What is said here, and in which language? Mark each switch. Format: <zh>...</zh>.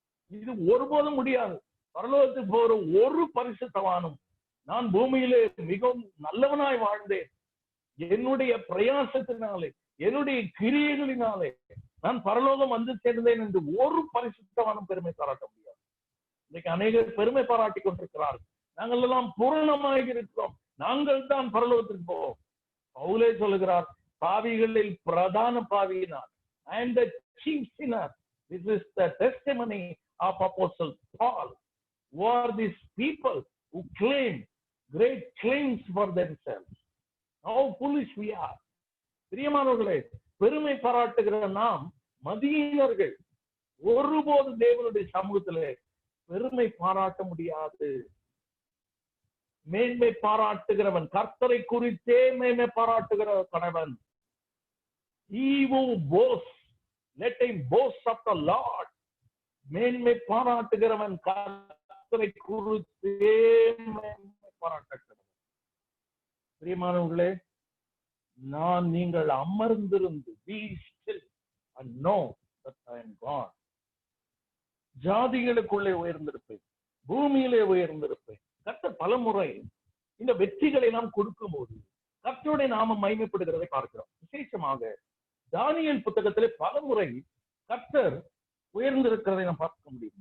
<ta>இது ஒருபோதும் முடியாது. பரலோகத்துக்கு போற ஒரு பரிசுத்தவானும், நான் பூமியிலே மிகவும் நல்லவனாய் வாழ்ந்தேன், என்னுடைய பிரயாசத்தினாலே, என்னுடைய கிரியைகளினாலே நான் பரலோகம் வந்து சேர்ந்தேன் என்று ஒரு பரிசுத்தவானும் பெருமை பாராட்ட முடியாது. இன்னைக்கு அநேகர் பெருமை பாராட்டி கொண்டிருக்கிறார்கள். நாங்கள் எல்லாம் பூரணமாக இருக்கிறோம், நாங்கள் தான் பரலோகத்திற்கு போவோம். பவுலே சொல்லுகிறார், பாவிகளில் பிரதான பாவியினார்,</ta> <en>I am the chief sinner. This is the testimony of Apostle Paul. Who are these people who claim great claims for themselves? How foolish we are.</en> <ta>பிரியமானவர்களே, பெருமை பாராட்டுகிற நாம் மதியினர்கள் ஒருபோது தேவனுடைய சமூகத்திலே பெருமை பாராட்ட முடியாது. மேன்மை பாராட்டுகிறவன், கர்த்தரை குறித்தே மேன்மை பாராட்டுகிற கணவன்.</ta> <en>He who boasts, let him boast of the Lord.</en> <ta>மேன்மை பாராட்டுகிறவன் கர்த்தரை குறித்தே மேன்மை பாராட்டுகிறவன். பிரியமானவர்களே, நீங்கள் அமர்ந்திருந்து</ta> <en>be still and know that I am God.</en> <ta>ஜாதிகளுக்குள்ளே உயர்ந்திருப்பேன், பூமியிலே உயர்ந்திருப்பேன். கர்த்தர் பலமுறை இந்த வெற்றிகளை நாம் கொடுக்கும் போது கர்த்தருடைய நாமம் மகிமைப்படுகிறதை பார்க்கிறோம். விசேஷமாக தானியேல் புத்தகத்திலே பலமுறை கர்த்தர் உயர்ந்திருக்கிறதை நாம் பார்க்க முடியும்.</ta>